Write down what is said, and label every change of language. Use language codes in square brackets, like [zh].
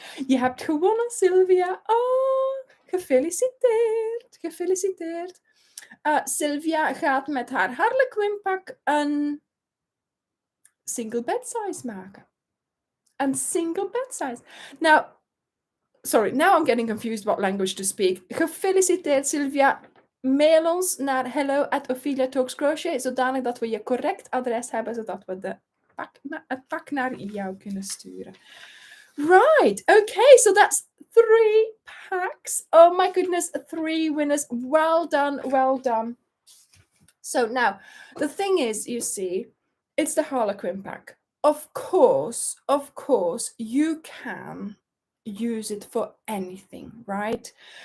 [nl] Je hebt gewonnen, Sylvia. Oh, gefeliciteerd, gefeliciteerd. Sylvia gaat met haar Harlequin-pak een [en] single bed size [nl] maken. [en] Een single bed size. Now, sorry, now I'm getting confused what language to speak. [nl] Gefeliciteerd, Sylvia. Mail ons naar hello@opheliatalkscrochet, zodanig dat we je correct adres hebben, zodat we het pak naar jou kunnen sturen. [en] Right, okay, so that's 3 packs. Oh my goodness, 3 winners. Well done, well done. So now, the thing is, you see, it's the Harlequin pack. Of course, you can use it for anything, right?